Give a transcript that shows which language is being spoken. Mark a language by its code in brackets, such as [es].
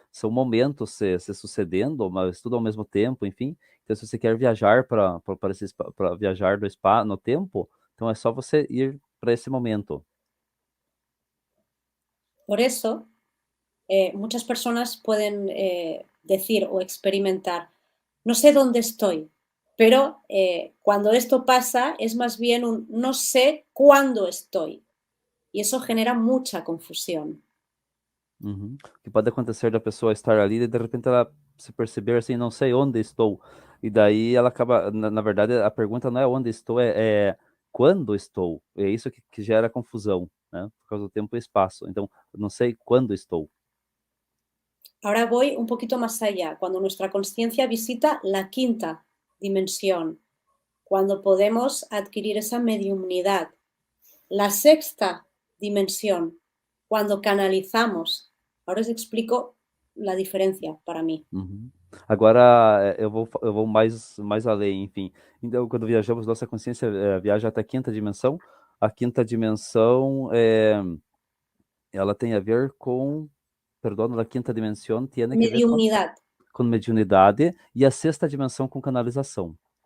[pt] São momentos se sucedendo, mas tudo ao mesmo tempo, enfim. Então, se você quer viajar para viajar do espaço, no tempo, então é só você ir para esse momento. [es] Por eso, muchas personas pueden decir o experimentar, no sé dónde estoy, pero cuando esto pasa es más bien un no sé cuándo estoy. Y eso genera mucha confusión. Uhum. [pt] O que pode acontecer da pessoa estar ali e de repente ela se perceber assim, não sei onde estou. E daí ela acaba, na verdade, a pergunta não é onde estou, é quando estou. É isso que gera confusão, né? Por causa do tempo e espaço. Então, eu não sei quando estou. [es] Ahora voy un poquito más allá, cuando nuestra conciencia visita la quinta dimensión, cuando podemos adquirir esa mediumnidad. La sexta dimensión, cuando canalizamos. Ahora os explico la diferencia para mí. Uhum. [pt] Agora, eu vou mais além, enfim. Então, quando viajamos, nossa consciência viaja até a quinta dimensão. A quinta dimensão, ela tem a ver com, perdão, a quinta dimensão tem a ver [es] Mediunidad. [pt] com mediunidade e a sexta dimensão com canalização.